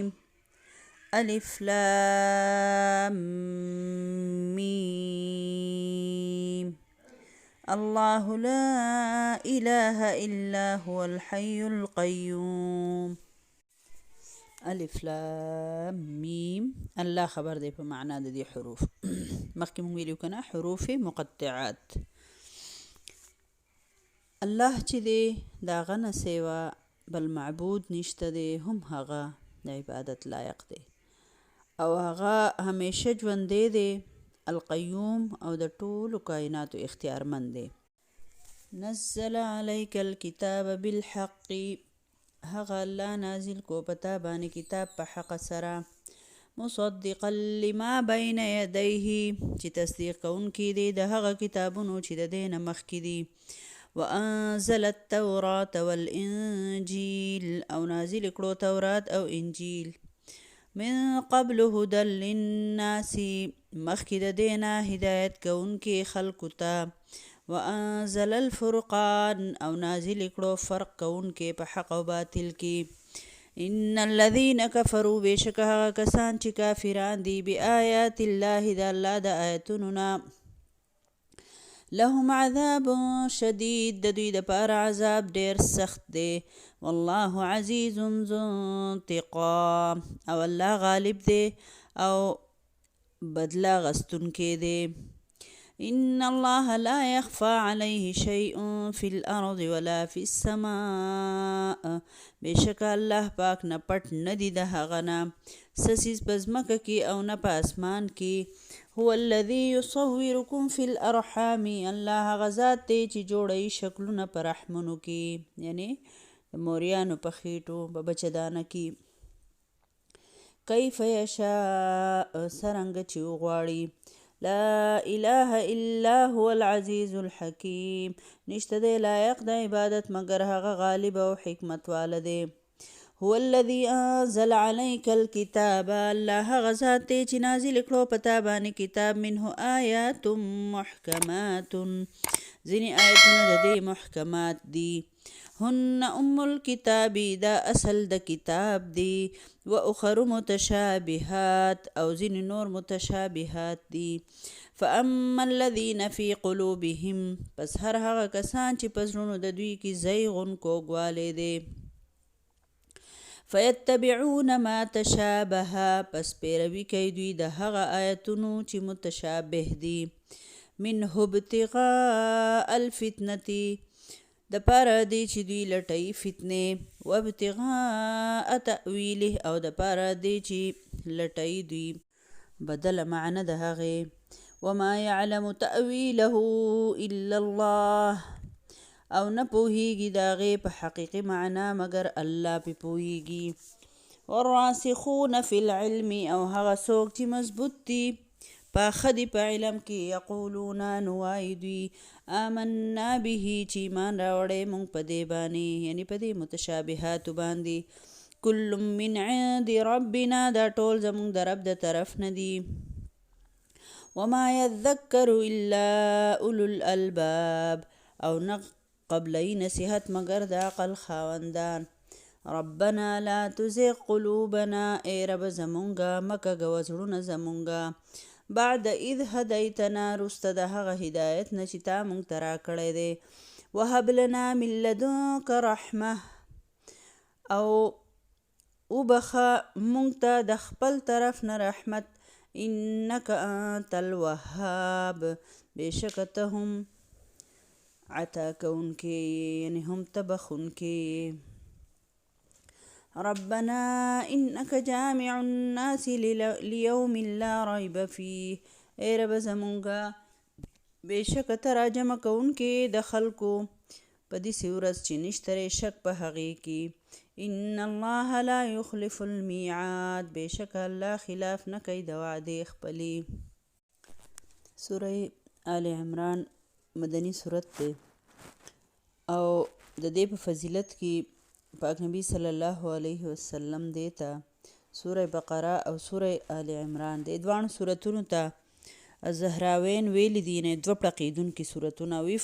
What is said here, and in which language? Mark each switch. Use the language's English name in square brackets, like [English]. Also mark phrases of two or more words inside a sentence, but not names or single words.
[Arabic] الف لام میم. اللہ لا الہ الا هو الحی القیوم. الف لام میم. [Pashto] الله خبر دی په معنا د دې حروف. مخکې مونږ ویلو کنه [Arabic] حروف مقطعات. [Pashto] الله چې دی دا غنه سیوا بل معبود نشته دی، هم هغه د عبادت لایق دی او هغه همیشه ژوندی دی، القیوم او د ټولو کائناتو اختیارمند دی. [Arabic] نزل علیک الکتاب بالحق، [Pashto] هغه الله نازل کو پتا باندې کتاب په حق سره، [Arabic] مصدقا لما بین یدیه [Pashto] چې تصدیق کوونکی دی د هغه کتابونو چې د دې نه مخکې دي. [Arabic] وانزل التوراة والانجیل، [Pashto] او نازل کړو تورات او انجیل. [Arabic] من قبل هدى للناس، [Pashto] مخکې د دې نه هدایت کوونکی خلکو ته. [Arabic] وانزل الفرقان، [Pashto] او نازل کړو فرق کوونکی په حق او باطل کې. [Arabic] ان الذين كفروا، [Pashto] بشک هغه کسان چې کافران دي، [Arabic] بآیات الله [Pashto] د الله د آیتونو نه، [Arabic] لهم عذاب شدید، [Pashto] د دوی دپاره عذاب ډیر سخت دی. [Arabic] والله عزیز ذو انتقام، [Pashto] او الله غالب دی او بدله غستونکی دی. [Arabic] ان الله لا يخفى عليه شيء في الارض ولا في السماء، [Pashto] بشک الله پاک نه پټ نه دی د هغه نه څه څیز په ځمکه کې او نه په اسمان کې. [Arabic] هو الذي يصوركم في الارحام، [Pashto] الله هغه ذات دی چې جوړوي شکلونه په رحمونو کې، یعنی د موریانو په خېټو په بچدانه کې. [Arabic] کیف یشاء، [Pashto] څرنګه چې وغواړي. [Arabic] لا اله الا هو العزیز الحکیم، [Pashto] نشته دی لایق د عبادت مگر هغه غالب او حکمت واله دی. [Arabic] هو الذي انزل عليك الكتاب، [Pashto] الله هغه ذات دی چې نازل کړو پتا باندې کتاب. [Arabic] منه آیات محکمات، [Pashto] ځینې آیتونه د دې محکمات دي. [Arabic] هن ام الكتاب، [Pashto] دا اصل د کتاب دی. [Arabic] و اخر متشابهات، [Pashto] او ځینې نور متشابهات دي. [Arabic] فاما الذين في قلوبهم، [Pashto] پس هر هغه کسان چې په زړونو د دوی کې زیغون کوږوالی دی. [Arabic] فیتبعون ما تشابه، [Pashto] پس پیروي کوي دوی د هغه آیتونو چې متشابه دي. [Arabic] منه ابتغاء الفتنة، [Pashto] د پاره دی چې دوی لټوي فتنې. [Arabic] و ابتغاء تأویله، [Pashto] او د پاره دی چې لټوي دوی بدله معنی د هغې. [Arabic] وما يعلم تأویله الا الله، [Pashto] او نه پوهیږي د هغې په حقیقي معنا مگر الله پې پوهیږي. [Arabic] والراسخون فی العلم، [Pashto] او هغه څوک چې مضبوط دي پاخه دي په علم کې. یقولون، نو وایي دوی، [Arabic] آمنا به، [Pashto] چې ایمان راوړی مونږ په دې باندې، یعنی په دې متشابهاتو باندې. [Arabic] کل من عند ربنا، [Pashto] دا ټول زمونږ د رب د طرف نه دي. [Arabic] وما يذکر الا اولو الالباب، [Pashto] او نه قبلي نصیحت مگر د عقل خاوندان. [Arabic] ربنا لا تزغ قلوبنا، [Pashto] ای رب زمونږه مکه ګوه زړونه زمونږه. [Arabic] بعد اذ هدیتنا، [Pashto] رسته د هغه هدایت نه چې تا مونږ ته راکړی دی. [Arabic] وهب لنا من لدنک رحمه، [Pashto] او وبخه مونږ ته د خپل طرف نه رحمت. [Arabic] انک انت الوهاب، [Pashto] بېشکه ته هم عطا کوونکی، یعنی هم ته بخونکی. [Arabic] ربنا انك جامع الناس لیوم لا ریب فیه، [Pashto] ای رب زمونږه بېشکه ته راجمع کوونکی د خلکو په داسې ورځ چې نشته شک په هغې کې. [Arabic] ان الله لا يخلف المیعاد، [Pashto] بېشکه الله خلاف نه کوي د وعدې خپلې. سوره آل عمران مدنی صورت دی. او د دې په فضیلت کې پاک نبی [Arabic] صلی الله علیه وسلم [Pashto] دیتا سوره بقره او سوره آل عمران د دوانو سورتونو ته زهراوین ویل دي نه دوه پړقیدونکي سورتونه وی